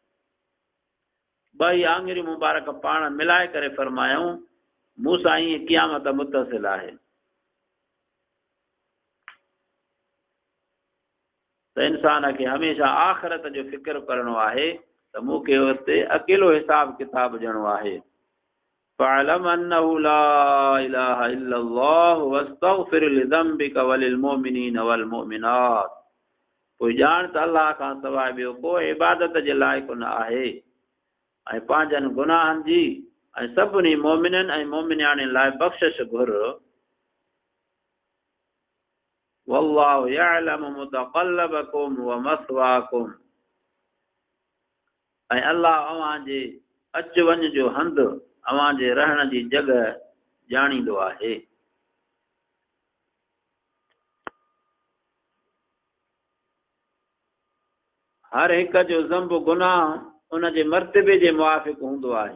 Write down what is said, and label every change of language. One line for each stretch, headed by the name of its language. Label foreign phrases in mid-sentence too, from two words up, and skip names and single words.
Sindhi: ॿई आङुरियूं मुबारक पाण मिलाए करे फरमायूं, मूंसां ईअं क़यामत मुतसिल आहे। त इंसान खे हमेशह आख़िरत जो फ़िक्र करणो आहे त मूंखे हुते अकेलो हिसाब किताब ॾियणो आहे।
Arabic: فاعلم أنه لا إله إلا الله واستغفر لذنبك وللمؤمنين والمؤمنات.
Sindhi: पोइ ॼाण त अल्लाह खां सवाइ ॿियो को इबादत जे लाइक़ु न आहे, ऐं पंहिंजनि गुनाहनि जी ऐं सभिनी मोमिननि ऐं मोमिनियाणियुनि लाइ बख़्शिश घुर।
Arabic: والله يعلم متقلبكم ومسواكم.
Sindhi: ऐं अल्लाह अव्हांजे अचु वञ जो हंधु, अव्हांजे रहण जी जॻह ॼाणींदो आहे। हर हिक जो ज़ंब गुनाह उन जे मर्तबे जे मुआफ़िक़ हूंदो आहे।